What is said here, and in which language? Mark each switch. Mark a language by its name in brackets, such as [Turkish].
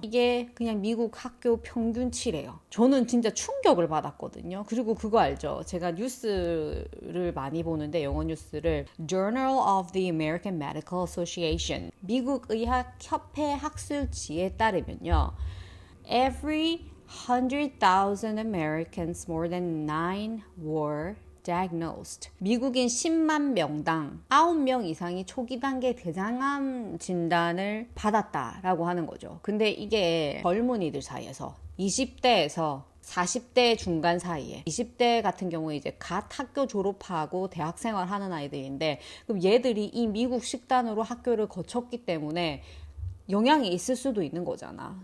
[Korean] 이게 그냥 미국 학교 평균치래요. 저는 진짜 충격을 받았거든요. 그리고 그거 알죠? 제가 뉴스를 많이 보는데 영어 뉴스를 Journal of the American Medical Association 미국 의학 협회 학술지에 따르면요. [English] Every 100,000 Americans more than 9 were diagnosed. [Korean] 미국인 10만 명당 9명 이상이 초기 단계 대장암 진단을 받았다라고 하는 거죠. 근데 이게 젊은이들 사이에서 20대에서 40대 중간 사이에 20대 같은 경우에 이제 갓 학교 졸업하고 대학 생활하는 아이들인데 그럼 얘들이 이 미국 식단으로 학교를 거쳤기 때문에 영향이 있을 수도 있는 거잖아.